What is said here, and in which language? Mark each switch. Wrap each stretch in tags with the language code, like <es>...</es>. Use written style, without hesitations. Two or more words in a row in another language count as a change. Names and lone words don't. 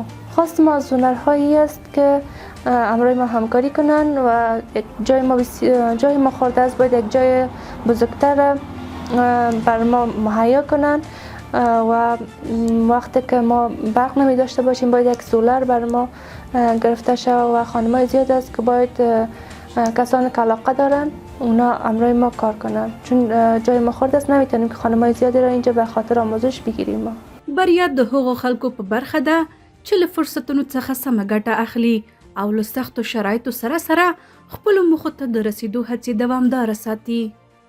<fa>خواست ما از هنرهایی است که همراه ما همکاری کنن و جای ما خورده است باید یک جای بزرگتر بر ما مهیا کنن و وقتی که ما برق نمی داشته باشیم باید یک سولر بر ما گرفته شود و خانم‌های زیاد است که باید کسانی که علاقه دارن اونا همراه ما کار کنن، چون جای ما خورده است نمیتونیم که خانم‌های زیادی را اینجا به خاطر آموزش بگیریم. ما</fa> <ps>بریا د هغو خلکو په برخه ده چې له فرصتونو څخه سمه ګټه اخلي او له سختو شرایطو سره خپلو موخو ته د رسیدو هڅې دوامداره ساتي.</ps>